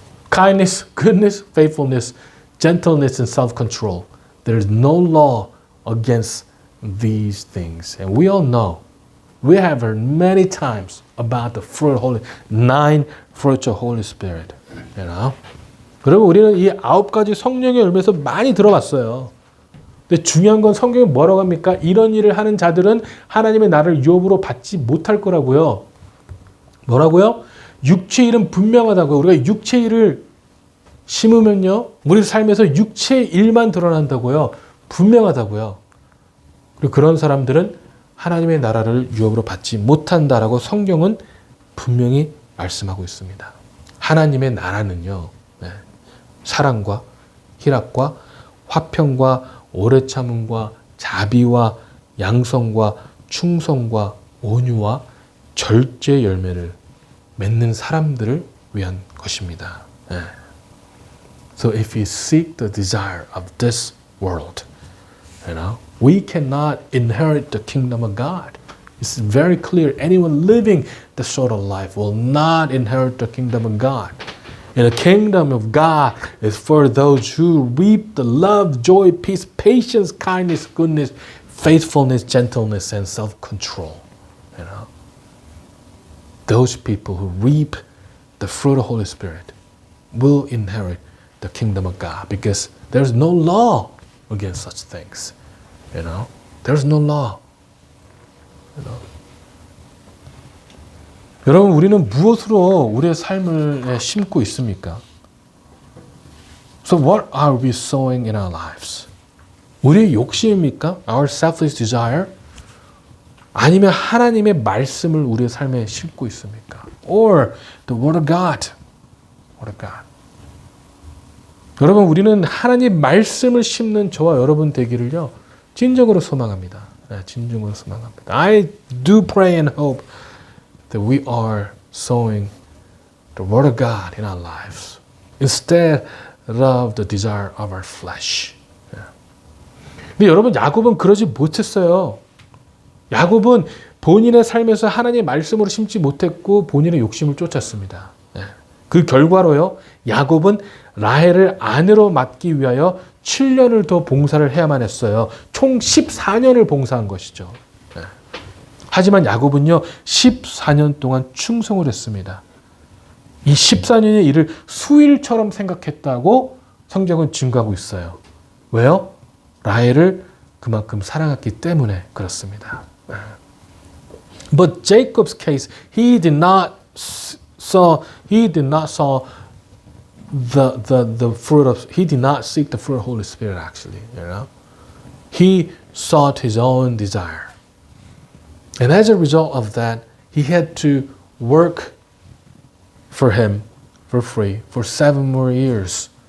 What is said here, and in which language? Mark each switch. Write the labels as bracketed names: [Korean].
[English] Kindness, goodness, faithfulness, gentleness, and self-control. There is no law against these things. And we all know, we have heard many times about the fruit of Holy, 9 fruits of Holy Spirit. You know? [Korean] 그리고 우리는 이 9가지 성령의 열매에서 많이 들어봤어요. 근데 중요한 건 성경이 뭐라고 합니까? 이런 일을 하는 자들은 하나님의 나라를 유업으로 받지 못할 거라고요. 뭐라고요? 육체의 일은 분명하다고요. 우리가 육체의 일을 심으면요, 우리 삶에서 육체의 일만 드러난다고요. 분명하다고요. 그리고 그런 사람들은 하나님의 나라를 유업으로 받지 못한다라고 성경은 분명히 말씀하고 있습니다. 하나님의 나라는요, 사랑과 희락과 화평과 오래 참음과 자비와 양성과 충성과 온유와 절제 열매를 맺는 사람들을 위한 것입니다. [English] So if you seek the desire of this world, we cannot inherit the kingdom of God. It's very clear. Anyone living this sort of life will not inherit the kingdom of God. And the kingdom of God is for those who reap the love, joy, peace, patience, kindness, goodness, faithfulness, gentleness, and self-control. You know, those people who reap the fruit of the Holy Spirit will inherit the kingdom of God because there's no law against such things. You know, there's no law. You know. [Korean] 여러분, 우리는 무엇으로 우리의 삶을 심고 있습니까? [English] So what are we sowing in our lives? [Korean] 우리의 욕심입니까? [English] Our selfish desire? [Korean] 아니면 하나님의 말씀을 우리의 삶에 심고 있습니까? [English] Or the word of God? Word of God. [Korean] 여러분, 우리는 하나님 말씀을 심는 저와 여러분 되기를요, 진정으로 소망합니다. 네, 진정으로 소망합니다. [English] I do pray and hope that we are sowing the word of God in our lives instead of the desire of our flesh. [Korean] 네. 근데 여러분, 야곱은 그러지 못했어요. 야곱은 본인의 삶에서 하나님의 말씀으로 심지 못했고 본인의 욕심을 쫓았습니다. 네. 그 결과로요, 야곱은 라헬을 아내로 맡기 위하여 7년을 더 봉사를 해야만 했어요. 총 14년을 봉사한 것이죠. 네. 하지만 야곱은요, 14년 동안 충성을 했습니다. 이 14년의 일을 수일처럼 생각했다고 성경은 증거하고 있어요. 왜요? 라헬을 그만큼 사랑했기 때문에 그렇습니다. [English] But Jacob's case, he did not saw the fruit of, he did not seek the fruit of the Holy Spirit actually, you know. He sought his own desire. And as a result of that, he had to work for him for free for 7 more years.